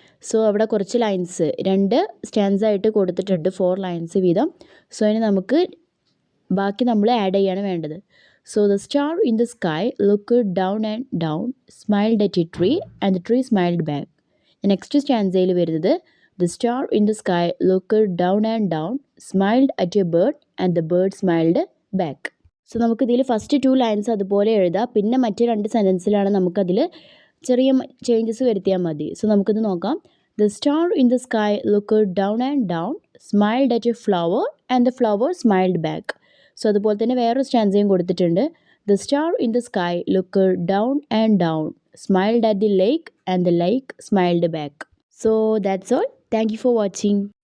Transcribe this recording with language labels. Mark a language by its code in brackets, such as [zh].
[ml] So അവിടെ കുറച്ച് lines 2 stance ആയിട്ട് കൊടുത്തിട്ടുണ്ട്, 4 ലൈൻസ് വീതം. സോ ഇനി നമുക്ക് ബാക്കി നമ്മൾ ആഡ് ചെയ്യാണ് വേണ്ടത്. [en] So the star in the sky look down and down, smiled at a tree and the tree smiled back. [ml] Next സ്റ്റാൻസയിൽ വരുന്നത്, [en] The star in the sky looked down and down, smiled at a bird, and the bird smiled back. [ml] So നമുക്കിതിൽ first 2 lines അതുപോലെ എഴുതാം. പിന്നെ മറ്റ് 2 സെൻറ്റൻസിലാണ് നമുക്കതിൽ ചെറിയ changes വരുത്തിയാൽ മതി. സോ നമുക്കിത് നോക്കാം. [en] The star in the sky looked down and down, smiled at a flower, and the flower smiled back. [ml] So അതുപോലെ തന്നെ വേറൊരു സ്റ്റാൻസയും കൊടുത്തിട്ടുണ്ട്. [en] The star in the sky looked down and down, smiled at the lake, and the lake smiled back. So that's all. Thank you for watching.